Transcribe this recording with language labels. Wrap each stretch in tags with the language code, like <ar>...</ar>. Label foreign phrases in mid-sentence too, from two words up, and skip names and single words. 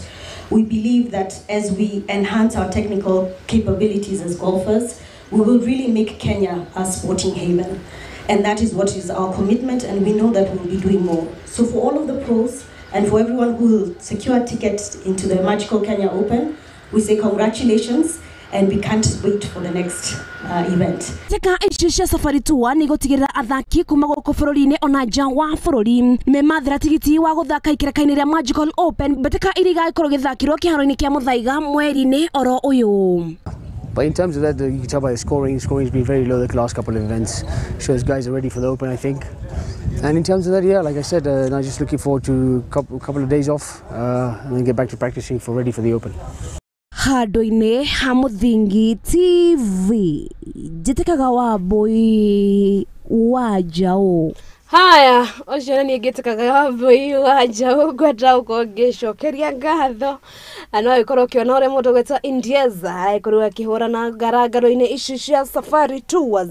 <en>We believe that as we enhance our technical capabilities as golfers, we will really make Kenya a sporting haven. And that is what is our commitment, and we know that we'll be doing more. So for all of the pros, and for everyone who will secure tickets into the Magical Kenya Open, we say congratulations, and we can't wait for the next event.</en> <ki>Teka ichisha safari tour ni gutigirira athaki kuma guku bururi-ini ona nja wa bururi me mathira tigiti wa guthaka ikiraka-ini ria Magical Open Mbitika iriga ikorwo githakirwo kiharo-ini kia Muthaiga mweri-ini oro uyu.</ki> <en>But in terms of that, you can tell by the scoring's been very low the last couple of events. Shows guys are ready for the Open, I think. And in terms of that, yeah, like I said, I'm just looking forward to a couple of days off and then get back to practicing ready for the Open.</en> <ki>Handu-inĩ ha Muthingi TV njĩtĩkaga Wambui wa Njaũ. Haya, ũcio nĩ ngĩtĩkaga Wambui wa Njaũ ngwenda ũkongĩcokeria ngatho. No ĩkorwo ũkĩona ũrĩa mũndũ gwĩtwo Indieza ĩkorwo akĩhũrana ngarangaro-inĩ ici cia Safari Tours.</ki>